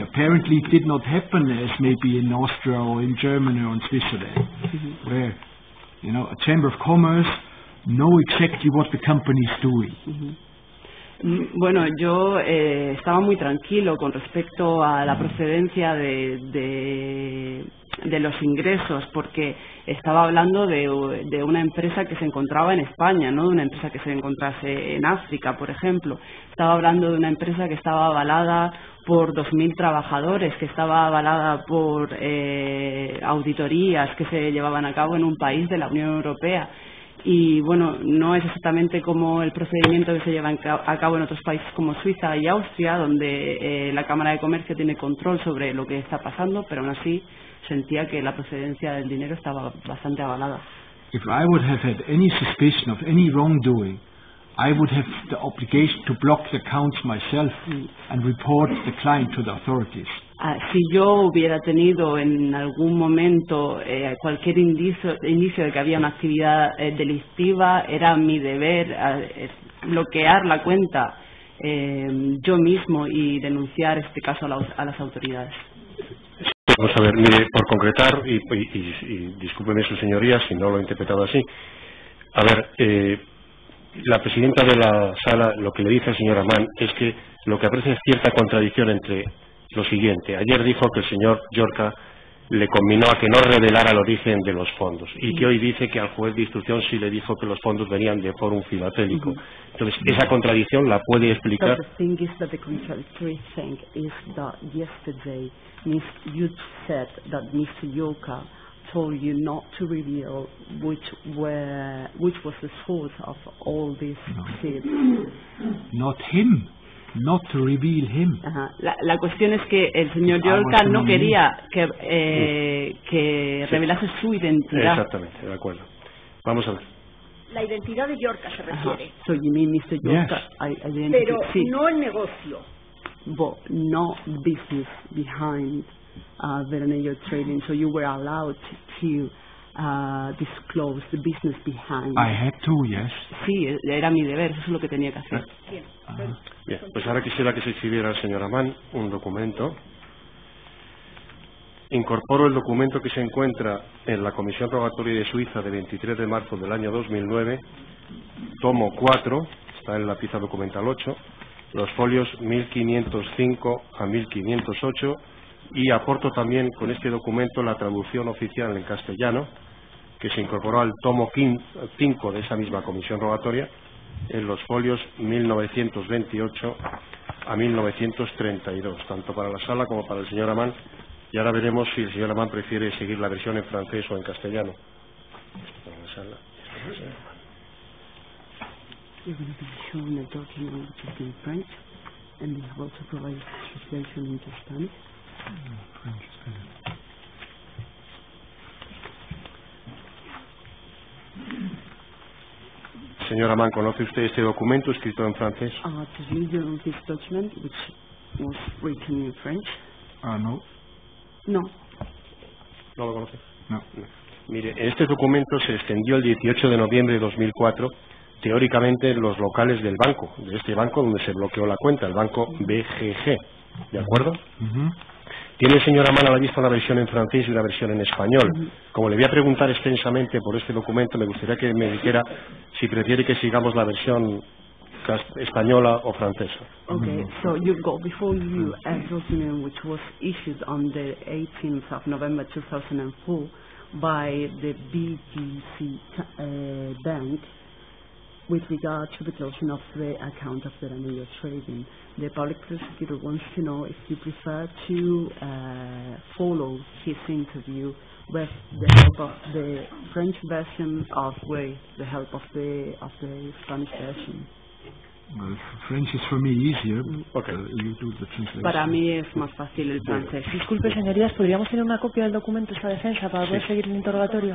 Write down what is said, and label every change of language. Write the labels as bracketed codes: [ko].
[en] Apparently it did not happen as maybe in Austria or in Germany or in Switzerland, where, a Chamber of Commerce know exactly what the company is doing. [es] Bueno, yo estaba muy tranquilo con respecto a la procedencia de los ingresos, porque estaba hablando de una empresa que se encontraba en España, no de una empresa que se encontrase en África, por ejemplo. Estaba hablando de una empresa que estaba avalada por 2.000 trabajadores, que estaba avalada por auditorías que se llevaban a cabo en un país de la Unión Europea. Y bueno, no es exactamente como el procedimiento que se lleva a cabo en otros países como Suiza y Austria, donde la Cámara de Comercio tiene control sobre lo que está pasando, pero aún así sentía que la procedencia del dinero estaba bastante avalada. [en] If I would have had any suspicion of any wrongdoing, I would have the obligation to block the accounts myself and report the client to the authorities. [es] Si yo hubiera tenido en algún momento cualquier indicio de que había una actividad delictiva, era mi deber bloquear la cuenta yo mismo y denunciar este caso a las autoridades. Vamos a ver, mire, por concretar, y discúlpeme sus señorías si no lo he interpretado así. A ver, la presidenta de la sala lo que le dice al señor Amán es que lo que aprecia es cierta contradicción entre lo siguiente. Ayer dijo que el señor Llorca le conminó a que no revelara el origen de los fondos y que hoy dice que al juez de instrucción sí le dijo que los fondos venían de Fórum Filatélico. Entonces, ¿esa contradicción la puede explicar? [en] The thing is that the contradictory thing is that yesterday you said that Mr. Llorca told you not to reveal which was the source of all these seeds. Not him. Not to reveal him. [es] La cuestión es que el señor Llorca no quería que revelase su identidad. Exactamente, de acuerdo. Vamos a ver. La identidad de Llorca se refiere. [en] So you mean Mr. Llorca, yes. [es] Pero no el negocio. [en] But no business behind Veranello Trading. So you were allowed to disclose the business behind. I had to, yes. [es] Sí, era mi deber, eso es lo que tenía que hacer. Bien, pues ahora quisiera que se exhibiera al señor Amán un documento. Incorporo el documento que se encuentra en la Comisión Rogatoria de Suiza de 23 de marzo del año 2009, tomo 4, está en la pieza documental 8, los folios 1505 a 1508, y aporto también con este documento la traducción oficial en castellano que se incorporó al tomo 5 de esa misma comisión rogatoria en los folios 1928 a 1932, tanto para la sala como para el señor Amán, y ahora veremos si el señor Amán prefiere seguir la versión en francés o en castellano. pasarla. [en] You're going to be shown a document which is in French, and we have also provided translation into Spanish. French, Spanish. [es] Señora Mann, ¿conoce usted este documento escrito en francés? [en] To read this document, which was written in French. No. [es] No. ¿No lo conoce? [en] No. [es] Mire, este documento se extendió el 18 de noviembre de 2004, teóricamente en los locales del banco, de este banco donde se bloqueó la cuenta, el banco BGG, ¿de acuerdo? Tiene el señor Amán a la vista una versión en francés y una versión en español. Como le voy a preguntar extensamente por este documento, me gustaría que me dijera si prefiere que sigamos la versión española o francesa. [en] Okay, so you go before you a document which was issued on the 18th of November 2004 by the BGC Bank with regard to the closing of the account of Veranillo Trading. The public prosecutor wants to know if you prefer to follow his interview with the help of the French version or with the help of the Spanish version. Well, French is for me easier. Okay. You do the translation. [es] Para mí es más fácil el francés. Disculpe, señorías, ¿podríamos tener una copia del documento esta defensa para poder seguir el interrogatorio?